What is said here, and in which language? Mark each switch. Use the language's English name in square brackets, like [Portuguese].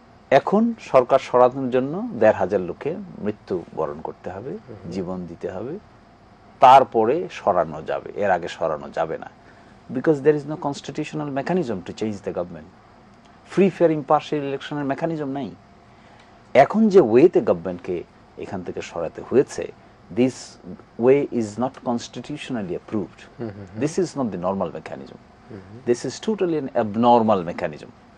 [Bangla] এখন সরকার সরানোর জন্য 1,500 লোকের মৃত্যু বরণ করতে হবে, জীবন দিতে হবে, তারপরে সরানো যাবে, এর আগে সরানো যাবে না। [English] Because there is no constitutional mechanism to change the government. [Bangla] Free fair impartial ইলেকশনের মেকানিজম নাই। এখন যে ওয়েতে গভর্নমেন্টকে এখান থেকে সরাতে হয়েছে, [English] This way is not constitutionally approved. This is not the normal mechanism, this is totally an abnormal mechanism.